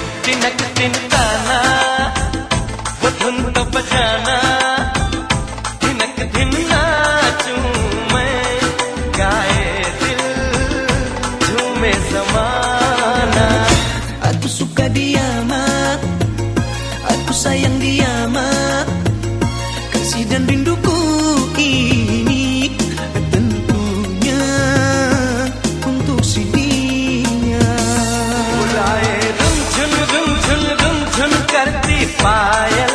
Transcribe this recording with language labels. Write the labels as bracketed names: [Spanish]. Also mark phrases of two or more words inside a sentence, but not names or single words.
[Hindi] तिनक तिनकाना वो धुन तो बजाना धिनक धिन नाचूं मैं गाए दिल झूमे ज़माना. [Malay] Aku suka dia mak, aku sayang dia mak, kasih dan rinduku ini tentunya untuk si dia. Mulai rum chun karti pae